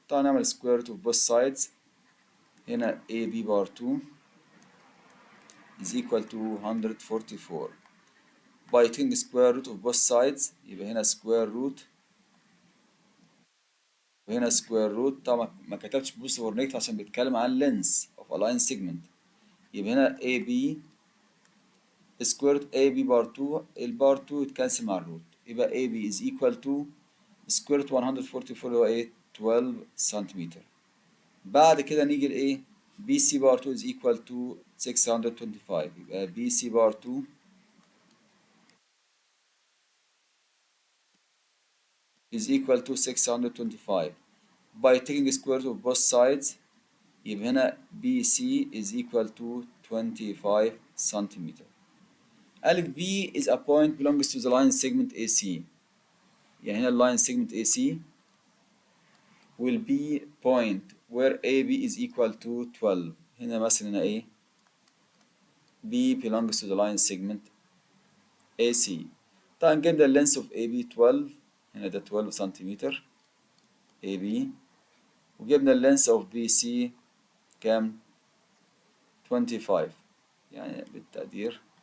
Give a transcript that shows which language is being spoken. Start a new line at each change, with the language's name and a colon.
English: طبعا نعمل square root of both sides. هنا AB power 2 is equal to 144. By taking the square root of both sides يبقى هنا square root وهنا square root.
Arabic: طبعا ما كتبتش
English: positive or negative عشان بيتكلم عن length of a line segment.
Arabic: يبقى هنا AB square root AB بار 2 البار 2 يتكنسل مع الروت، يبقى
English: AB is equal to square root 144
Arabic: اللي هو ايه 12 سنتيمتر. بعد كده نيجي لايه BC بار 2
English: is equal to 625. يبقى BC power 2 is equal to 625. By taking square root of both sides يبقى هنا BC is equal to 25 centimeter.
Arabic: قالك
English: B is a point belongs to the line segment AC. يعني هنا line segment AC will be point where AB is equal to 12. هنا مثلا هنا ايه B belongs to the line segment AC.
Arabic: طبعا جبنا ال
English: length of AB
Arabic: 12 هنا ده 12 سنتيمتر AB، وجبنا ال length of BC كام 25 يعني بالتقدير.